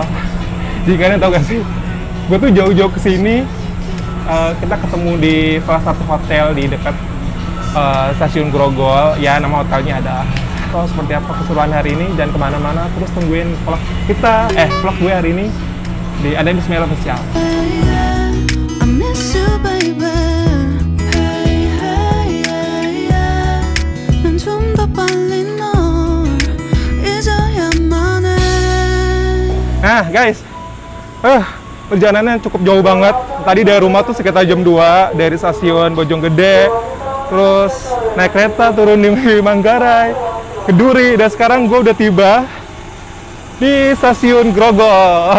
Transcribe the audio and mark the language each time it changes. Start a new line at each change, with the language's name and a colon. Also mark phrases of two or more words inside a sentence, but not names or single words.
Indonesian: Jadi kalian tau gak sih, gue tuh jauh-jauh kesini, kita ketemu di salah satu hotel di dekat stasiun Grogol. Ya, nama hotelnya ada. So, seperti apa keseruan hari ini dan kemana-mana, terus tungguin vlog kita, vlog gue hari ini di ada di Bismillah Official.
English: I miss you, baby. Hey, hey, yeah, yeah.
Korean: 난 좀 더 빨리 널 잊어야만 해.
Indonesian: Nah guys, perjalanannya cukup jauh banget. Tadi dari rumah tuh sekitar jam 2 dari stasiun Bojonggede, terus naik kereta turun di Manggarai, ke Duri, dan sekarang gue udah tiba di stasiun Grogol.